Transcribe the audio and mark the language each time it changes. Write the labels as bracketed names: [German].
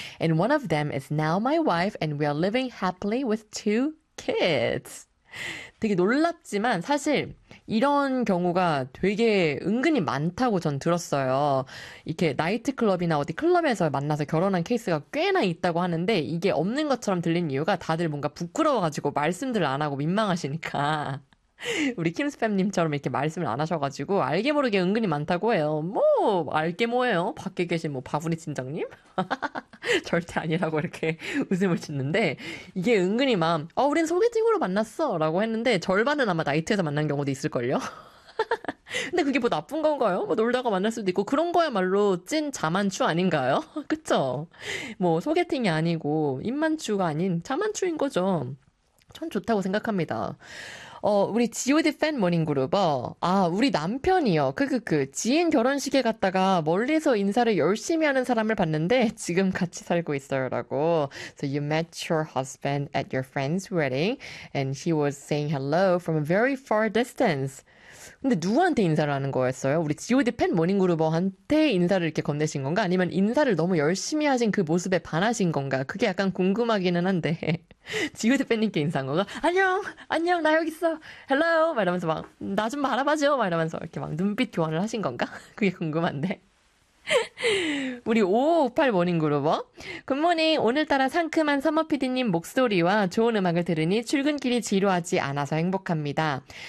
[English] And one of them is now my wife, and we are living happily with two kids. [Korean] 되게 놀랍지만 사실 이런 경우가 되게 은근히 많다고 전 들었어요. 이렇게 나이트클럽이나 어디 클럽에서 만나서 결혼한 케이스가 꽤나 있다고 하는데 이게 없는 것처럼 들리는 이유가 다들 뭔가 부끄러워가지고 말씀들 안 하고 민망하시니까. 우리 킴스팸님처럼 이렇게 말씀을 안 하셔가지고 알게 모르게 은근히 많다고 해요. 뭐 알게 뭐예요? 밖에 계신 뭐 바구니 팀장님? 절대 아니라고 이렇게 웃음을 짓는데 이게 은근히 막어 우린 소개팅으로 만났어 라고 했는데 절반은 아마 나이트에서 만난 경우도 있을걸요? 근데 그게 뭐 나쁜 건가요? 뭐 놀다가 만날 수도 있고 그런 거야말로 찐 자만추 아닌가요? 그쵸? 뭐 소개팅이 아니고 입만추가 아닌 자만추인 거죠. 전 좋다고 생각합니다. 우리 GOD 팬 모닝 그룹어. 아, 우리 남편이요. 지인 결혼식에 갔다가 멀리서 인사를 열심히 하는 사람을 봤는데 지금 같이 살고 있어요. 라고. [English] So you met your husband at your friend's wedding and he was saying hello from a very far distance. [Korean] 근데 누구한테 인사를 하는 거였어요? 우리 GOD 팬 모닝 그룹어한테 인사를 이렇게 건네신 건가? 아니면 인사를 너무 열심히 하신 그 모습에 반하신 건가? 그게 약간 궁금하기는 한데. 지우 대표님께 인사한 거가 안녕 안녕 나 여기 있어 헬로우 막 이러면서 막나좀 알아봐줘 막 이러면서 이렇게 막 눈빛 교환을 하신 건가 그게 궁금한데 우리 558 모닝 그룹어 굿모닝 오늘따라 상큼한 서머 PD님 목소리와 좋은 음악을 들으니 출근길이 지루하지 않아서 행복합니다.